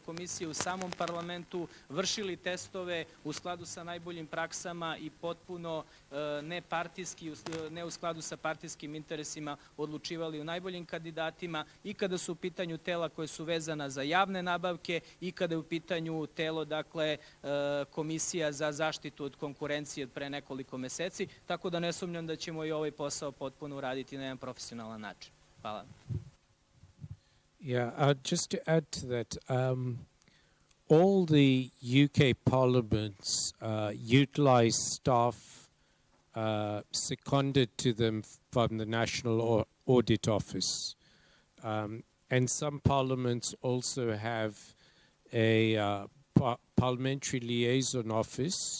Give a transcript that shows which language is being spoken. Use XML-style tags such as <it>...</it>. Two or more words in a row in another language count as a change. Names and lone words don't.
<sr>komisije u samom parlamentu, vršili testove u skladu sa najboljim praksama i potpuno nepartijski, ne u skladu sa partijskim interesima, odlučivali o najboljim kandidatima i kada su u pitanju tela koje su vezana za javne nabavke i kada je u pitanju telo, dakle, Komisija za zaštitu od konkurencije pre nekoliko meseci, tako da ne sumnjam da ćemo i ovaj posao potpuno uraditi na jedan profesionalan način. Hvala.</sr> <en>Yeah, just to add to that, all the UK parliaments utilize staff seconded to them from the National Audit Office. And some parliaments also have a parliamentary liaison office.</en>